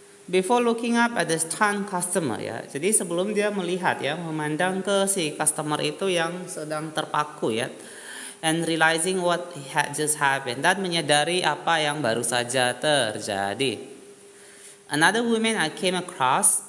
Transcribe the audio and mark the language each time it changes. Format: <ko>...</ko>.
<en>Before looking up at the stunned customer</en> <id>ya. Jadi sebelum dia melihat ya, memandang ke si customer itu yang sedang terpaku ya.</id> <en>And realizing what had just happened.</en> <id>Dan menyadari apa yang baru saja terjadi.</id> <en>Another woman I came across.</en>